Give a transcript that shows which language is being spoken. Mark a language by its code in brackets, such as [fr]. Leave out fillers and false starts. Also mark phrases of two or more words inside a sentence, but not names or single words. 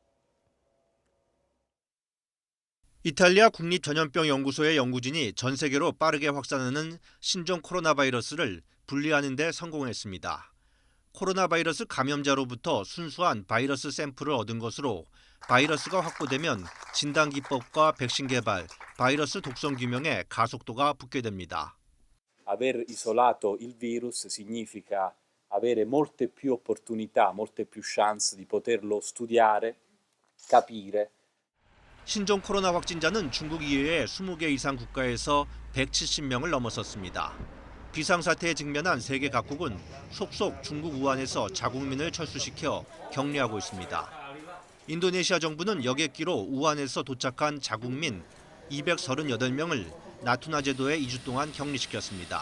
[ko] 이탈리아 국립전염병연구소의 연구진이 전 세계로 빠르게 확산하는 신종 코로나 바이러스를 분리하는 데 성공했습니다. 코로나 바이러스 감염자로부터 순수한 바이러스 샘플을 얻은 것으로 바이러스가 확보되면 진단 기법과 백신 개발, 바이러스 독성 규명에 가속도가 붙게 됩니다. [it] Aver isolato il virus significa avere molte più opportunità, molte più chance di poterlo studiare, capire. [ko] 신종 코로나 확진자는 중국 이외의 20개 이상 국가에서 170명을 넘어섰습니다. 비상사태에 직면한 세계 각국은 속속 중국 우한에서 자국민을 철수시켜 격리하고 있습니다. 인도네시아 정부는 여객기로 우한에서 도착한 자국민 238명을 나투나 제도에 2주 동안 격리시켰습니다.